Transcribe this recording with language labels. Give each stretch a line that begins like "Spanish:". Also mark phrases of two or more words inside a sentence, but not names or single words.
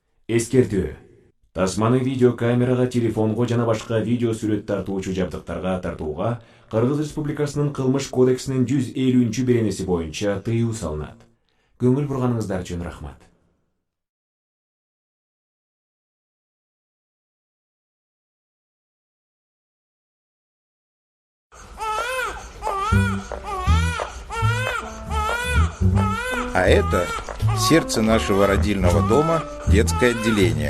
Kyrgyz: Эскертүү. Тасманы видео камерага, телефонго жана башка видео сүрөт тартуучу жабдыктарга тартууга Кыргыз Республикасынын Кылмыш кодексинин 150-беренеси боюнча тыюу салынат. Көңүл бурганыңыздар үчүн рахмат.
Russian: А это сердце нашего родильного дома, детское отделение.